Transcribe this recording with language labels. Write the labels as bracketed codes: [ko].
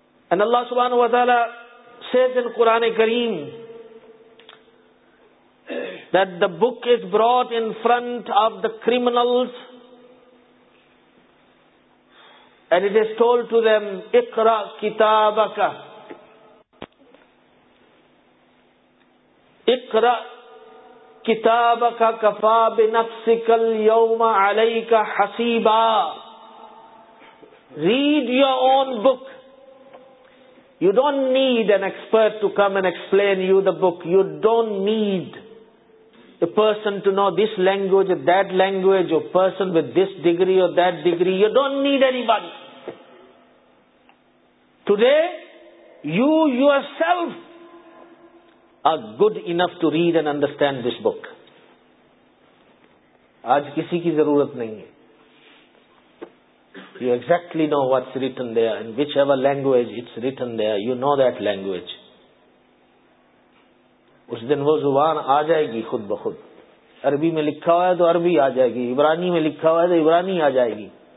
[en] And Allah subhanahu wa ta'ala says in Quran Kareem that the book is brought in front of the criminals and it is told to them, [ar] اقرأ كتابك. اقرأ كتابك كفى بنفسك اليوم عليك حسيبا. [en] Read your own book. You don't need an expert to come and explain you the book. You don't need a person to know this language or that language, or person with this degree or that degree. You don't need anybody. Today, you yourself are good enough to read and understand this book. [ur] Aaj kisi ki zarurat nahi hai. [en] You exactly know what's written there, in whichever language it's written there, you know that language. [ur] اس دن وہ زبان آ جائے گی خود بخود. عربی میں لکھا ہوا ہے تو عربی آ جائے گی, عبرانی میں لکھا ہوا ہے تو عبرانی آ جائے گی.